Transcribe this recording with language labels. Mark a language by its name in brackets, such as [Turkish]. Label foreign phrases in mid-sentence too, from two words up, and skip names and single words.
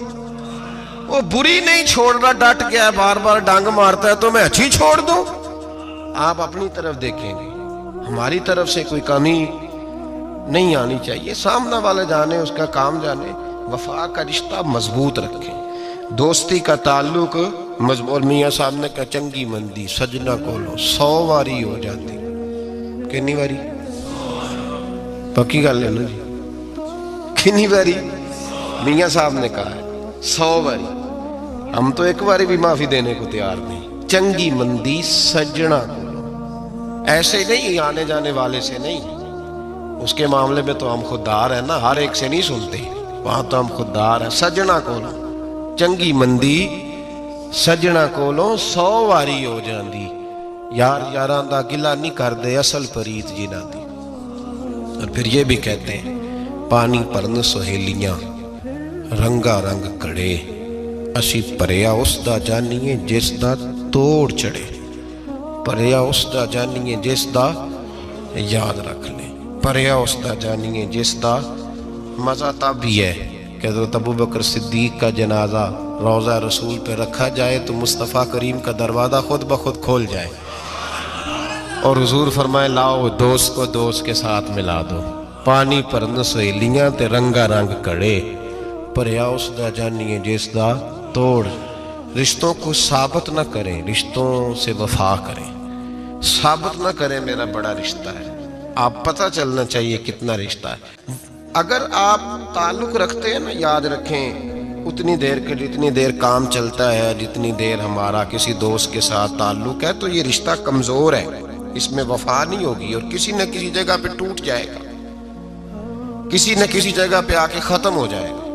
[Urdu] وہ بری نہیں چھوڑ رہا، ڈٹ گیا ہے، بار بار ڈانگ مارتا ہے تو میں اچھی چھوڑ دوں؟ آپ اپنی طرف دیکھیں گے، ہماری طرف سے کوئی کمی نہیں آنی چاہیے، سامنا والا جانے، اس کا کام جانے، وفا کا رشتہ مضبوط رکھیں، دوستی کا تعلق مضبوط۔ میاں صاحب نے کہا [Punjabi] چنگی مندی سجنا کولو 100 واری ہو جاتی، کنی واری؟ پکی گل ہے نا جی، کنی واری؟ [Urdu] میاں صاحب نے کہا ہے 100 واری، ہم تو ایک باری بھی معافی دینے کو تیار نہیں۔ [Punjabi] چنگی مندی سجنا کولو، [Urdu] ایسے نہیں آنے جانے والے سے نہیں، اس کے معاملے میں تو ہم خوددار ہیں نا، ہر ایک سے نہیں سنتے، وہاں تو ہم خوددار ہیں۔ [Punjabi] سجنا کولو چنگی مندی سجنا کولو 100 واری ہو جاندی، یار یاراں دا گلا نہیں کر دے اصل پریت جنہاں دی۔ [Urdu] اور پھر یہ بھی کہتے ہیں [Punjabi] پانی پرن سہیلیاں رنگا رنگ کڑے، اسی پریا اس دا جانیے جس دا توڑ چڑھے، پریا اس دا جانیے جس دا، [Urdu] یاد رکھ لیں، [Punjabi] پریا اس دا جانیے جس دا۔ [Urdu] مزہ تب بھی ہے کہ حضرت ابوبکر صدیق کا جنازہ روضہ رسول پہ رکھا جائے تو مصطفیٰ کریم کا دروازہ خود بخود کھول جائے اور حضور فرمائے لاؤ دوست کو دوست کے ساتھ ملا دو، [Punjabi] پانی پرن سہیلیاں تے رنگا رنگ کڑے، پریا اس دا جانیے جس دا توڑ۔ [Urdu] رشتوں کو ثابت نہ کریں، رشتوں سے وفا کریں، ثابت نہ کریں میرا بڑا رشتہ ہے، آپ پتہ چلنا چاہیے کتنا رشتہ ہے۔ اگر آپ تعلق رکھتے ہیں نا، یاد رکھیں اتنی دیر کے جتنی دیر کام چلتا ہے، جتنی دیر ہمارا کسی دوست کے ساتھ تعلق ہے، تو یہ رشتہ کمزور ہے، اس میں وفا نہیں ہوگی اور کسی نہ کسی جگہ پہ ٹوٹ جائے گا، کسی نہ کسی جگہ پہ آ کے ختم ہو جائے گا۔